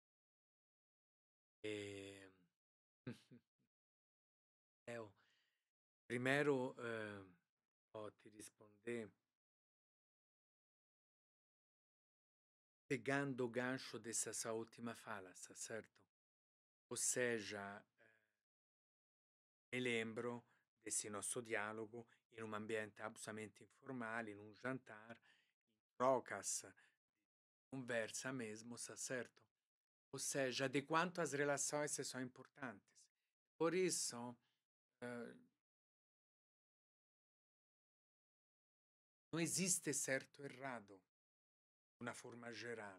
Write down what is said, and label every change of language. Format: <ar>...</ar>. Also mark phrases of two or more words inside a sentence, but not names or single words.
<pt>Eh, eu, primeiro, vou te responder pegando o gancho dessa sua última fala, tá certo? Ou seja, mi lembro desse nosso dialogo</pt> <it>in un ambiente</it> <pt>absolutamente</pt> <it>informale, in un</it> <pt>jantar, em trocas, conversa mesmo, tá certo? Ou seja, de quanto as relações são importantes. Por isso, eh, não existe certo e errado, uma forma geral.</pt>